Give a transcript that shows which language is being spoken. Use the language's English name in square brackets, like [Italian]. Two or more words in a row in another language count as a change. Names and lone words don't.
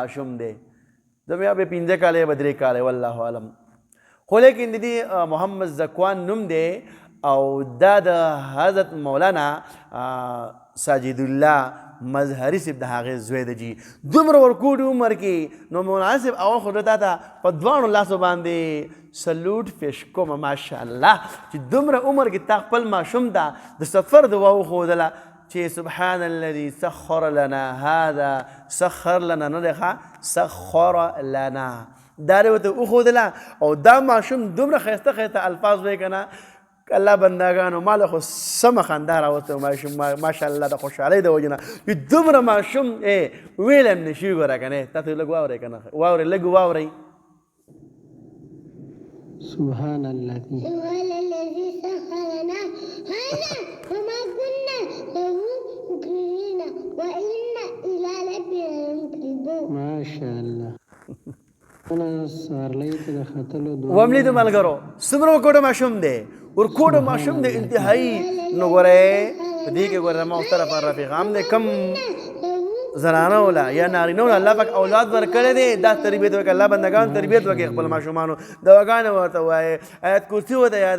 [Pashto] ماشوم دی د بیا به 15 کاله یا 3 کاله [Arabic] والله اعلم [Pashto] خو لیکن د دې محمد زکوان نوم دی او دا د حضرت مولانا ساجد الله مظهري صاحب د هغې زوی دی جي دومره ورکوټ عمر کې نو مولانا صاحب اول خو تا ته په دواړو لاسو باندې سلوټ پیش کوم ماشاءالله چې دومره عمر کې تا خپل ماشوم ته د سفر دعا وښودله چې [Arabic] سبحان الذي سخر لنا هذا سخر لنا [Pashto] نه دی [Arabic] سخر لنا [Pashto] دا یې ورته وښودله او دا ماشوم دومره ښایسته ښایسته الفاظ وایي که نه الله بندګانو ما له خو سمه خندا راوسته ماشوم ماشاءالله د خوشحالۍ د وجې نه چې دومره ماشوم ویلی هم نشي ګوره که نه تاسو لږ واورئ که نه واورئ لږ واورئ [Arabic] سبحان الذي سخر لنا هذا وما كنا له مقرنين وإنا إلى ربنا لمنقلبون ما شاء الله [Pashto] وملیدو ملګرو څومره ورکوټه ماشوم دی ورکوټه ماشوم دی انتهایي نو ګورئ په دې کې ګوره زما طرفه رفیقام دی کم زنانو له یا نارینو له الله پاک اولاد ورکړی دی دا تربیت وکړه الله بندګانو تربیت وکړي خپل ماشومانو دواګانې ورته ووایي آیت کرسي ورته یاده